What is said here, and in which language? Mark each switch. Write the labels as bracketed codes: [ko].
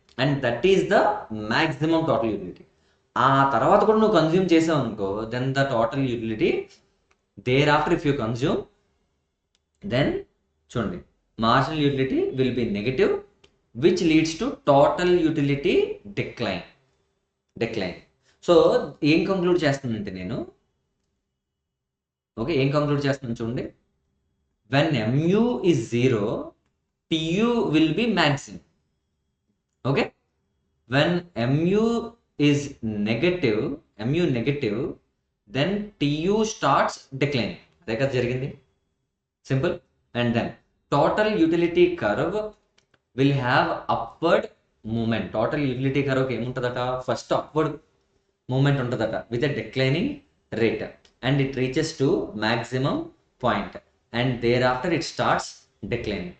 [en] And that is the maximum total utility. [te] ఆ తర్వాత కూడా నువ్వు కన్జ్యూమ్ చేసావు అనుకో, [en] Then the total utility thereafter if you consume, then చూడండి marginal utility will be negative, which leads to total utility decline. [te] So ఏం conclude చేస్తానంటే నేను, ఓకే, ఏం కంక్లూడ్ చేస్తున్నాను చూడండి, [en] When MU is 0, TU will be maximum. Okay, when mu is negative, then TU starts declining. [te] అదే కదా జరిగింది, simple. [en] And then total utility curve will have upward movement. Total utility కర్వ్కి ఏముంటుందట, first upward movement ఉంటుందట with a declining rate, and it reaches to maximum point, and thereafter it starts declining.